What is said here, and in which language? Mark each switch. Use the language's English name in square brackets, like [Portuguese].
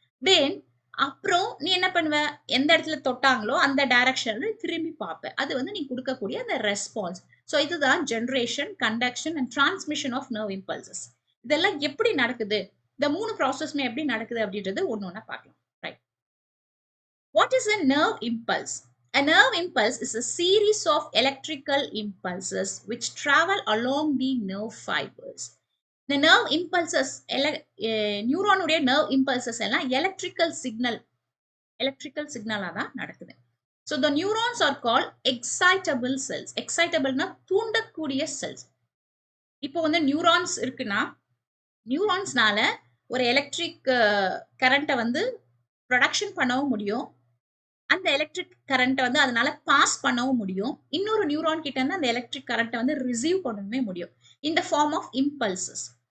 [Tamil] தென் அப்புறம் நீ என்ன பண்ணுவ, எந்த இடத்துல தொட்டாங்களோ அந்த டைரக்ஷன்ல திரும்பி பார்ப்ப. அது வந்து நீ கொடுக்கக்கூடிய அந்த ரெஸ்பான்ஸ். ஸோ இதுதான் [English] Generation, conduction and transmission of nerve impulses. [Tamil] இதெல்லாம் எப்படி நடக்குது, இந்த 3 ப்ராசஸ்மே எப்படி நடக்குது அப்படின்றது ஒன்னு ஒன்னா பார்க்கலாம். [English] Right? What is a nerve impulse? A nerve impulse is a series of electrical impulses which travel along the nerve fibers. The nerve impulses, neuron உடைய nerve impulses எல்லாம் electrical signal [Tamil] தான் நடக்குது. [English] So the neurons are called excitable cells. [Tamil] Excitableனா தூண்டக்கூடிய cells. இப்போ வந்து neurons இருக்குன்னா நியூரான்ஸ்னால ஒரு electric கரண்ட்டை வந்து ப்ரொடக்ஷன் பண்ணவும் முடியும், அந்த எலக்ட்ரிக் கரண்ட்டை வந்து அதனால பாஸ் பண்ணவும் முடியும், இன்னொரு நியூரான் கிட்ட இருந்து அந்த எலக்ட்ரிக் கரண்ட்டை வந்து ரிசீவ் பண்ணவே முடியும் இந்த [English] Form of impulses.